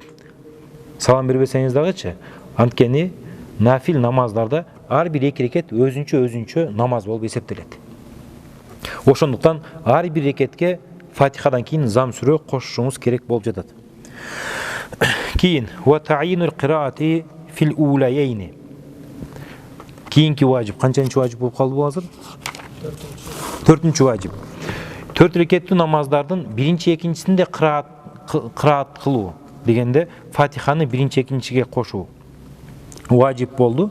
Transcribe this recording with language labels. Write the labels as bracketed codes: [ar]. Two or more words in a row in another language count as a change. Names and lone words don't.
[ky] Салам бербесеңиз дагычы. Анткени нафил намаздарда ар бир 2 рекет өзүнчө намаз болуп эсептелет. Ошондуктан ар бир рекетке Фатихадан кийин зам сүрө кошушуңуз керек болуп жатат. [ar] Кийин وتعيين القراءة في الأوليين. [ky] Кийинки важип, канчанчы важип болуп калды бул азыр? 4-чү важип. 4 рекеттүү намаздардын биринчи, экинчисинде кыраат кылуу дегенде Фатиханы биринчи, экинчиге кошуу важип болду.